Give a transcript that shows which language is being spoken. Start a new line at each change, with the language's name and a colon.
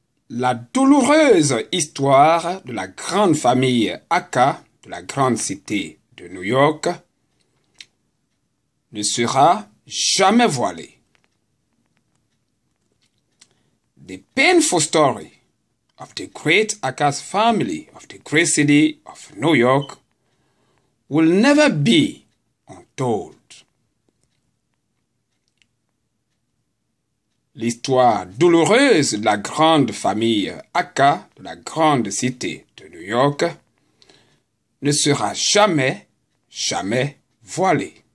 French: La douloureuse histoire de la grande famille Aka de la grande cité de New York ne sera jamais voilée.
English: The painful story of the great Aka's family of the great city of New York will never be untold.
French: L'histoire douloureuse de la grande famille Aka de la grande cité de New York ne sera jamais voilée.